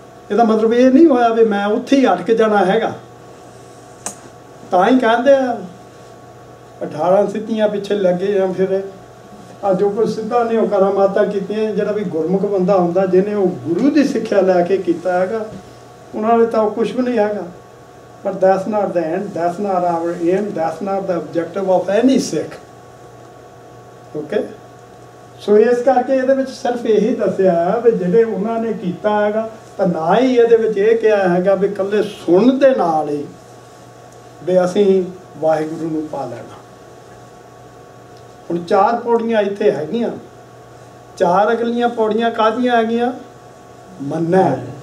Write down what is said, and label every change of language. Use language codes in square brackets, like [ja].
[pa] ਇਹਦਾ ਮਤਲਬ ਇਹ ਨਹੀਂ ਹੋਇਆ ਵੀ ਮੈਂ ਉੱਥੇ ਹੀ ਅਟਕ ਜਾਣਾ ਹੈਗਾ। ਤਾਂ ਹੀ ਕਹਿੰਦੇ ਆ 18 ਸਿੱਧੀਆਂ ਪਿੱਛੇ ਲੱਗੇ ਜਾਂ ਫਿਰ ਅੱਜ ਜੋ ਕੋਈ ਸਿੱਧਾ ਨਹੀਂ ਉਹ ਕਰਾਮਾਤਾਂ ਕੀਤੀਆਂ। ਜਿਹੜਾ ਵੀ ਗੁਰਮੁਖ ਬੰਦਾ ਹੁੰਦਾ, ਜਿਹਨੇ ਉਹ ਗੁਰੂ ਦੀ ਸਿੱਖਿਆ ਲੈ ਕੇ ਕੀਤਾ ਹੈਗਾ, ਉਹਨਾਂ ਨੇ ਤਾਂ ਉਹ ਕੁਛ ਵੀ ਨਹੀਂ ਹੈਗਾ। [en] But that's not the end, that's not our aim, that's not the objective of any Sikh. Okay? [pa] ਸੋ ਇਸ ਕਰਕੇ ਇਹਦੇ ਵਿੱਚ ਸਿਰਫ ਇਹੀ ਦੱਸਿਆ ਵੀ ਜਿਹੜੇ ਉਹਨਾਂ ਨੇ ਕੀਤਾ ਹੈਗਾ, ਤਾਂ ਨਾ ਹੀ ਇਹਦੇ ਵਿੱਚ ਇਹ ਕਿਹਾ ਹੈਗਾ ਵੀ ਇਕੱਲੇ ਸੁਣਨ ਦੇ ਨਾਲ ਹੀ ਵੀ ਅਸੀਂ ਵਾਹਿਗੁਰੂ ਨੂੰ ਪਾ ਲੈਣਾ। ਹੁਣ 4 ਪੌੜੀਆਂ ਇੱਥੇ ਹੈਗੀਆਂ, 4 ਅਗਲੀਆਂ ਪੌੜੀਆਂ ਕਾਹਦੀਆਂ ਹੈਗੀਆਂ? ਮੰਨਾ।